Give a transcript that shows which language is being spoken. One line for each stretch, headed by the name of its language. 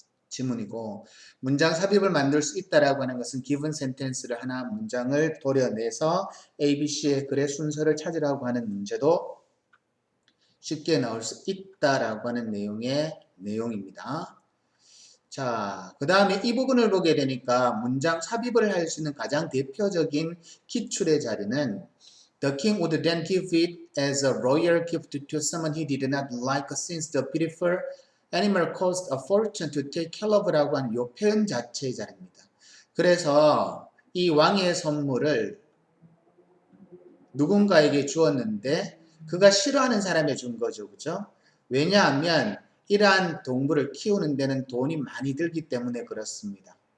Korean: 지문이고, 문장 삽입을 만들 수 있다라고 하는 것은 given sentence를 하나 문장을 도려내서 ABC의 글의 순서를 찾으라고 하는 문제도 쉽게 나올 수 있다라고 하는 내용입니다. 자, 그 다음에 이 부분을 보게 되니까 문장 삽입을 할 수 있는 가장 대표적인 기출의 자리는
English: The king would then give it as a royal gift to someone he did not like since the beautiful animal cost a fortune to take care of
Korean: 라고 하는 이 표현 자체의 자리입니다. 그래서 이 왕의 선물을 누군가에게 주었는데 그가 싫어하는 사람에 준 거죠. 그죠? 왜냐하면 이러한 동물을 키우는 데는 돈이 많이 들기 때문에 그렇습니다.